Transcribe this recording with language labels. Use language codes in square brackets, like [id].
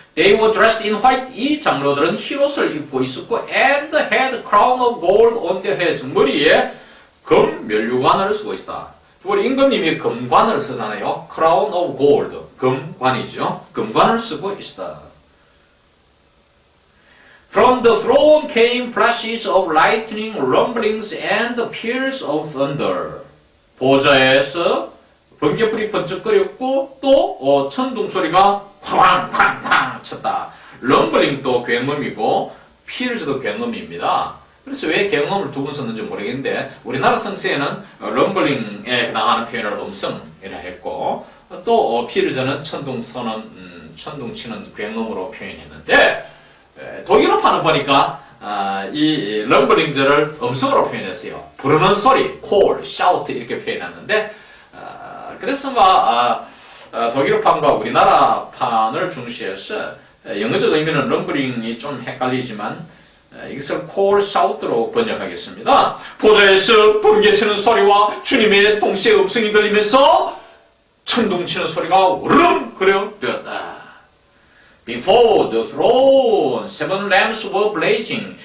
[en] They were dressed in white. [ko] 이 장로들은 흰옷을 입고 있었고 [en] and had crown of gold on their heads. [ko] 머리에 금 면류관을 쓰고 있다. 우리 임금님이 금관을 쓰잖아요. [en] crown of gold. [ko] 금관이죠. 금관을 쓰고 있다. [en] From the throne came flashes of lightning, rumblings, and peals of thunder. [ko] 보좌에서 번개불이 번쩍거렸고 또 천둥 소리가 쾅쾅쾅 쳤다. 럼블링도 굉음이고 피일즈도 굉음입니다. 그래서 왜 굉음을 두 번 썼는지 모르겠는데 우리나라 성서에는 럼블링에 해당하는 표현을 음성이라 했고 또 피일즈는 천둥 치는 굉음으로 표현했는데 독일어판을 보니까 이 럼블링즈를 음성으로 표현했어요. 부르는 소리, call, shout 이렇게 표현했는데 그래서 독일어판과 우리나라 판을 중시해서 영어적 의미는 럼블링이 좀 헷갈리지만 이것을 call, shout로 번역하겠습니다. 보좌에서 번개치는 소리와 주님의 동시에 음성이 들리면서 천둥치는 소리가 으르렁 되었다. [en] Before the throne, seven lamps were blazing.